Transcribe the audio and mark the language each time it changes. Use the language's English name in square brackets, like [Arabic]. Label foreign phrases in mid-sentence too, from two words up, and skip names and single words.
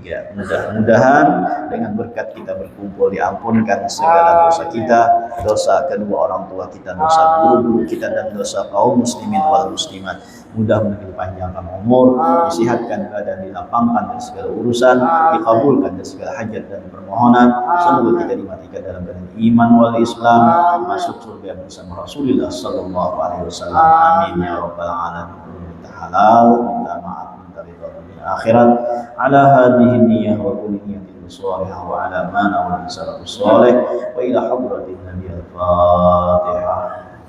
[Indonesian] Mudah-mudahan dengan berkat kita berkumpul diampunkan segala dosa kita, dosa kedua orang tua kita, dosa guru-guru kita dan dosa kaum [Arabic] المسلمين والمسلمات. [Indonesian] Mudah-mudahan dipanjangkan umur, disihatkan badan, dilapangkan dari segala urusan, dikabulkan dari segala hajat dan permohonan. Semoga kita dimatikan dalam badan [Arabic] الإيمان والإسلام, [Indonesian] masuk surga bersama Rasulullah [Arabic] صلى الله عليه وسلم. آمين يا رب العالمين. [Indonesian] Halal, minta maaf, minta ridha dunia akhirat. [Arabic] على هذه النية وكل نية صالحة وعلى ما نوى السلف الصالح وإلى حضرة النبي الفاتحة.